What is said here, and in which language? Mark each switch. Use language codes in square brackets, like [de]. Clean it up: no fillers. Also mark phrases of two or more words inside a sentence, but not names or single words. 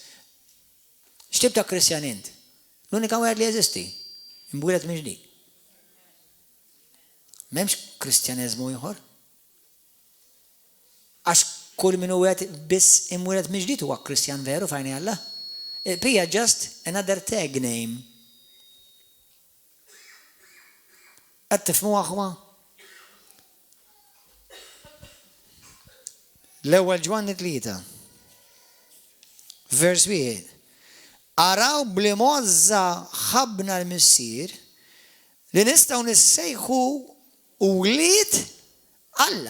[mt] X'tib ta' Kristjan int? L-unika wieħed li jeżisti, imwieled minn ġdid. M'hemmx Kristjaneżmu ieħor. Għax kull min huwa biss imwieled minn ġdid huwa Kristjan veru f'għajni Alla. [en] Pija just another tag name. [mt] Qed tifhmu aħwa? L-ewwel Ġwanni 3. Vers 1. Araw bli mozza ħabna l-missier li nistgħu nissejħu u wlied Alla.